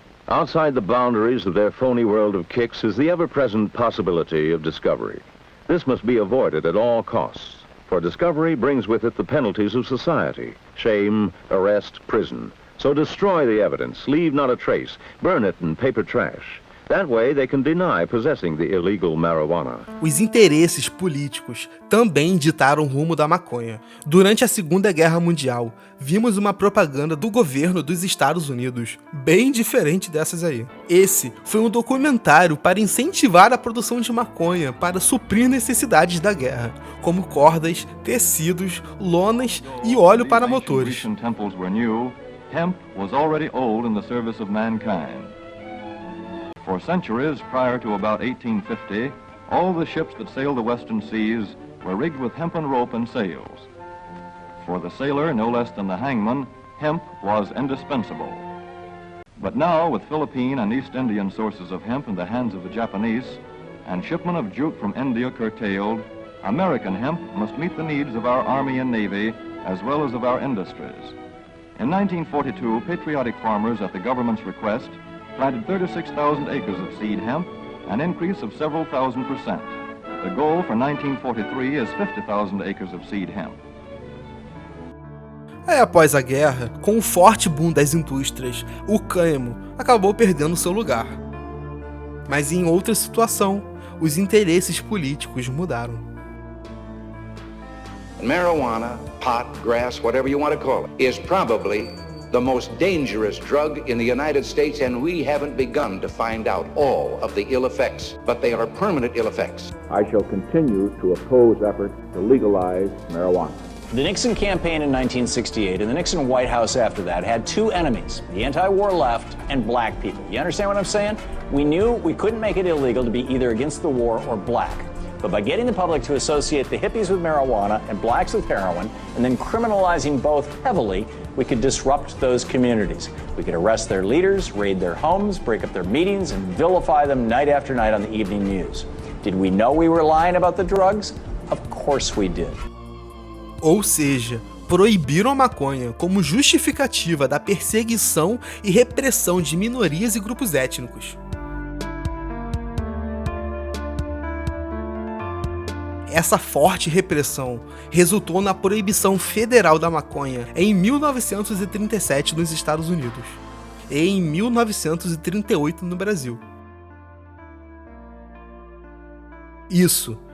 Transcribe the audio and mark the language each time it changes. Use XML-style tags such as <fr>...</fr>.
<en>Outside the boundaries of their phony world of kicks is the ever-present possibility of discovery. This must be avoided at all costs, for discovery brings with it the penalties of society: shame, arrest, prison. So destroy the evidence, leave not a trace, burn it in paper trash. That way they can deny possessing the illegal marijuana.</en> <pt>Os interesses políticos também ditaram o rumo da maconha. Durante a Segunda Guerra Mundial, vimos uma propaganda do governo dos Estados Unidos, bem diferente dessas aí. Esse foi um documentário para incentivar a produção de maconha para suprir necessidades da guerra, como cordas, tecidos, lonas e óleo para motores.</pt> <en>Hemp was already old in the service of mankind. For centuries prior to about 1850, all the ships that sailed the western seas were rigged with hempen rope and sails. For the sailor, no less than the hangman, hemp was indispensable. But now, with Philippine and East Indian sources of hemp in the hands of the Japanese, and shipment of jute from India curtailed, American hemp must meet the needs of our Army and Navy, as well as of our industries. In 1942, patriotic farmers, at the government's request, planted 36,000 acres of seed hemp, an increase of several thousand%. The goal for 1943 is 50,000 acres of seed hemp.</en> <pt>Aí, após a guerra, com o forte boom das indústrias, o cânhamo acabou perdendo seu lugar. Mas em outra situação, os interesses políticos mudaram.</pt> <en>Marijuana, pot, grass, whatever you want to call it, is probably the most dangerous drug in the United States, and we haven't begun to find out all of the ill effects, but they are permanent ill effects. I shall continue to oppose efforts to legalize marijuana. The Nixon campaign in 1968 and the Nixon White House after that had two enemies, the anti-war left and black people. You understand what I'm saying? We knew we couldn't make it illegal to be either against the war or black. But by getting the public to associate the hippies with marijuana and blacks with heroin, and then criminalizing both heavily, we could disrupt those communities. We could arrest their leaders, raid their homes, break up their meetings, and vilify them night after night on the evening news. Did we know we were lying about the drugs? Of course we did.</en> <pt>Ou seja, proibiram a maconha como justificativa da perseguição e repressão de minorias e grupos étnicos. Essa forte repressão resultou na proibição federal da maconha em 1937 nos Estados Unidos e em 1938 no Brasil. Isso</pt>